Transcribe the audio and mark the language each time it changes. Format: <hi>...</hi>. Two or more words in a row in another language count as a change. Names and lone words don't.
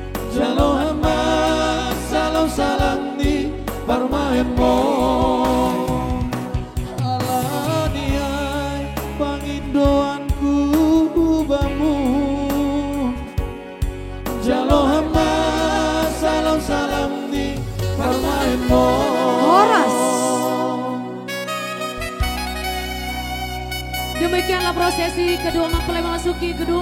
<sim>Jalo hamba salam di parmaenmu Allah niai pangindoanku bamu Jalo hamba salam di parmaenmu Horas.</sim> <id>Demikianlah prosesi kedua mempelai memasuki gedung.</id>